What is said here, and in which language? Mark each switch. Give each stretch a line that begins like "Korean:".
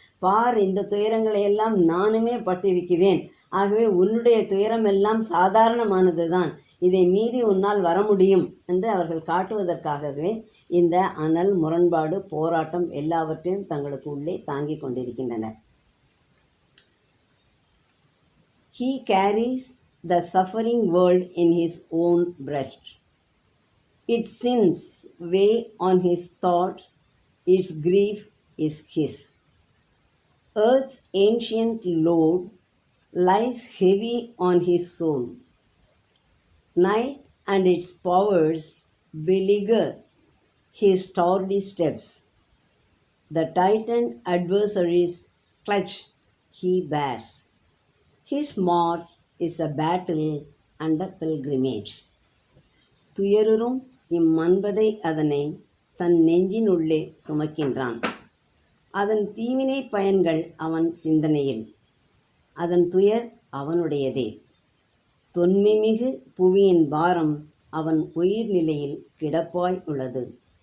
Tamil: பார், இந்த துயரங்களை எல்லாம் நானுமே பட்டிருக்கிறேன், ஆகவே உன்னுடைய துயரம் எல்லாம் சாதாரணமானது தான், இதை மீறி உன்னால் வர முடியும் என்று அவர்கள் காட்டுவதற்காகவே இந்த அனல், முரண்பாடு, போராட்டம் எல்லாவற்றையும் தங்களுக்கு உள்ளே தாங்கி கொண்டிருக்கின்றனர்.
English: He carries the suffering world in his own breast. Its sins weigh on his thoughts, its grief is his. Earth's ancient load lies heavy on his soul. Night and its powers beleaguer his tardy steps. The tightened adversary's clutch he bears. His march is a battle and a pilgrimage.
Tamil: துயருறும் இம்மன்பதை அதனை தன் நெஞ்சினுள்ளே சுமக்கின்றான். அதன் தீவினை பயன்கள் அவன் சிந்தனையில். அதன் துயர் அவனுடையதே. தொன்மைமிகு புவியின் பாரம் அவன் உயிர்நிலையில் கிடப்பாய் உள்ளது.